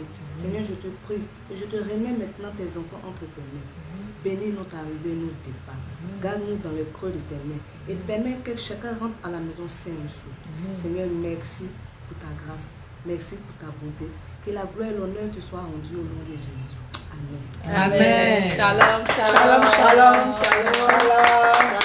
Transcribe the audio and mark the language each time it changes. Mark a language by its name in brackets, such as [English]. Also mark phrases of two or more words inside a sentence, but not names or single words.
[French] Seigneur, je te prie et je te remets maintenant tes enfants entre tes mains. Bénis notre arrivée et notre départ. Garde-nous dans le creux de tes mains et permets que chacun rentre à la maison sain et sauf. Seigneur, merci pour ta grâce. Merci pour ta bonté. Que la gloire et l'honneur te soient rendus au nom de Jésus. Amen. [Hebrew] Amen. שלום, שלום. שלום, שלום, שלום, שלום.